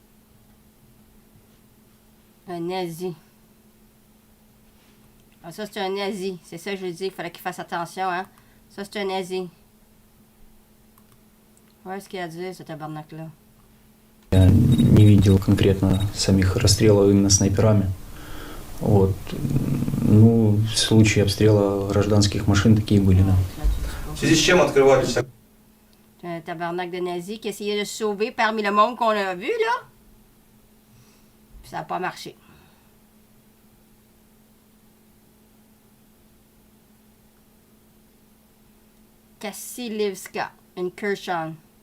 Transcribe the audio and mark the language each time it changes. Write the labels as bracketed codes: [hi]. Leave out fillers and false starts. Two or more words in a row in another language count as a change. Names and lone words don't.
[fr] Un nazi. Ah, ça, c'est un nazi. C'est ça que je lui dis. Il fallait qu'il fasse attention, hein. Ça, c'est un nazi. Ouais, ce qu'il a dit, ce tabarnak-là. [ru] Я не видел конкретно самих расстрелов именно снайперами. Вот. Ну, случаи обстрела гражданских машин такие были, да. В связи с чем открывались... [fr] Un tabarnak de nazis qui essayait de se sauver parmi le monde qu'on a vu, là. Puis ça n'a pas marché. Kassilivska, une Kherson.